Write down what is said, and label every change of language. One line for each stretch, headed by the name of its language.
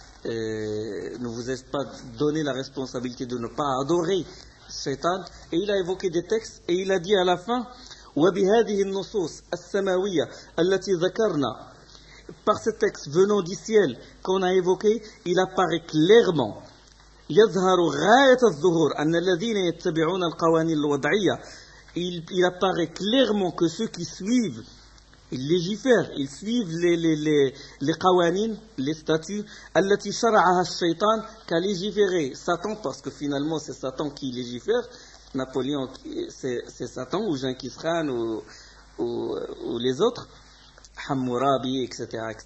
French: ne vous est-ce pas donné la responsabilité de ne pas adorer Satan? Et il a évoqué des textes et il a dit à la fin,
Arabic: وَبِهَذِهِ النُّصُوصِ السَّمَوِيَّةِ الَّتِي ذَكَرْنَا.
French: Par ce texte venant du ciel qu'on a évoqué, il apparaît clairement.
Arabic: يظهر غاية الظهور أن الذين يتبعون القوانين الوضعية.
French: Il apparaît clairement que ceux qui suivent, ils légifèrent, ils suivent les قوانين, les statuts,
Arabic: التي شرعها الشيطان,
French: qu'a légiféré Satan, parce que finalement c'est Satan qui légifère. Napoléon, c'est Satan, ou Genghis Khan, ou les autres, Hammurabi, etc.